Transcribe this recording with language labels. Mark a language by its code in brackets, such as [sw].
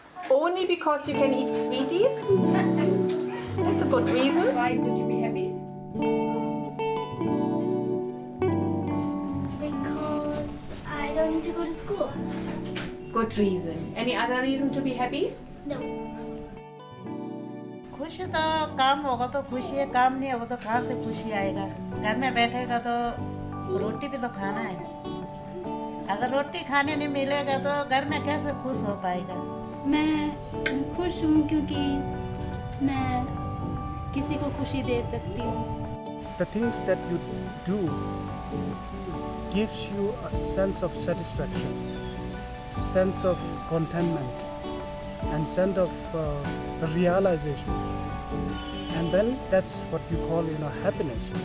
[en] Only because you can eat sweeties? That's a good reason. Why could you be happy? Because I don't need to go to school. Good reason. Any other reason to be happy? No. [hi] खुशी तो काम होगा तो खुशी है, काम नहीं होगा तो कहाँ से खुशी आएगा? घर में बैठेगा तो रोटी भी तो खाना है। अगर रोटी खाने नहीं मिलेगा तो घर में कैसे खुश हो पाएगा? मैं खुश हूँ क्योंकि मैं किसी को खुशी दे सकती हूँ। [en] The things that you do gives you a sense of satisfaction, sense of contentment, and sense of realization. And then that's what you call, happiness.